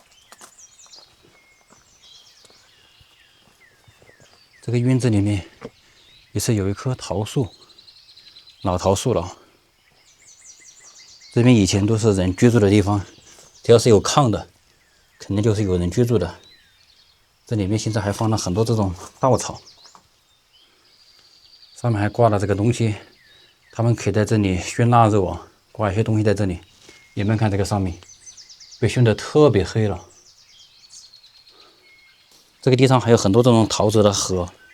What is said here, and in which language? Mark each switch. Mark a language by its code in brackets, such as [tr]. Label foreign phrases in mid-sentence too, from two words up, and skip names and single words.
[zh] 這個院子裡面也是有一棵桃樹，老桃樹了。這邊以前都是人居住的地方，只要是有炕的，肯定就是有人居住的。這裡面現在還放了很多這種稻草，上面還掛了這個東西，他們可以在這裡燻臘肉啊，掛一些東西在這裡。你們看這個上面被燻得特別黑了。這個地上還有很多這種陶瓷的盒。